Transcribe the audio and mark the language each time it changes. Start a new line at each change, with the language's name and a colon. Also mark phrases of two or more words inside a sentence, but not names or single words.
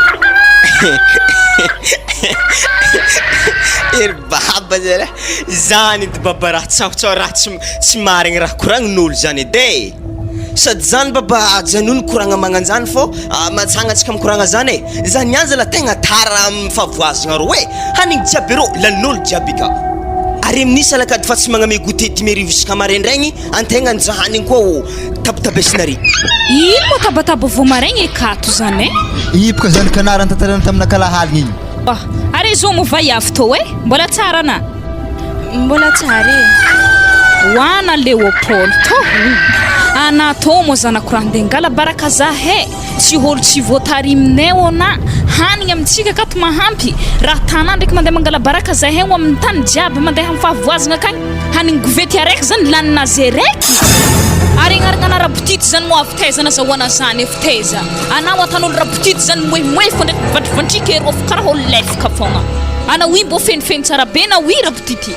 Malagasy: ery baba zany zany edy baba raha tsahotsao raha tsy marigny raha koragnin'olo zany edy sady zany baba ajanony koragna magnanjany fô matsagnatsika mikoragna zany e zany ihany zala tegna tara am'favoazagna ro e hanigny jiaby rô lanin'olo jiaby ka ary amin'isa lakady fa tsy magname goûté dimerivo isaka maraindraigny antegna nja hanigny koa o tabitabesinary ino mo tabataba vo maraigny akato zany e iboka zany kanara antantarana tamina kalahaligny igny ary zao movay avy to e mbola tsara na mbola tsara e hoana Léopold to ana to mo zanako raha andeha ngala baraka za he tsy olo tsy voatariminay ona hanigny amitsika akato mahampy raha tanà ndraiky mandeha mangala baraka za he ho amin'ny tany jiaby mandeha amin'ny favoazagna akagny hanigny govety araiky zany lanina zay raiky ary agnaragna rabotity zany mo avy tezana zahoana zany efa teza ana ho atan'olo rabotity zany moemoe fo ndraiky vandrivandrika ero fa karaha olo lefaka fogna ana oi mbô fenifeny tsara be na oi rabotity